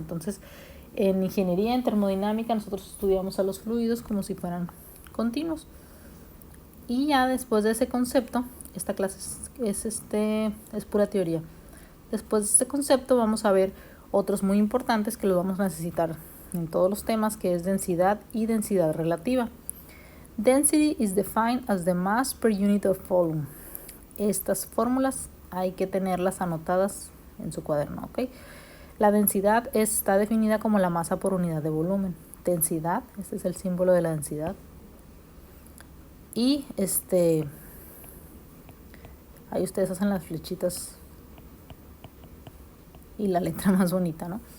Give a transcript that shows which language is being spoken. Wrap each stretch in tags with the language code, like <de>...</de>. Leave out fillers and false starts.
<es>Entonces, en ingeniería, en termodinámica, nosotros estudiamos a los fluidos como si fueran continuos. Y ya después de ese concepto, esta clase es pura teoría. Después de este concepto vamos a ver otros muy importantes que los vamos a necesitar en todos los temas, que es densidad y densidad relativa.</es> <en>Density is defined as the mass per unit of volume.</en> <es>Estas fórmulas hay que tenerlas anotadas en su cuaderno, ¿ok? La densidad está definida como la masa por unidad de volumen. Densidad, este es el símbolo de la densidad. Y ahí ustedes hacen las flechitas y la letra más bonita, ¿no?</es>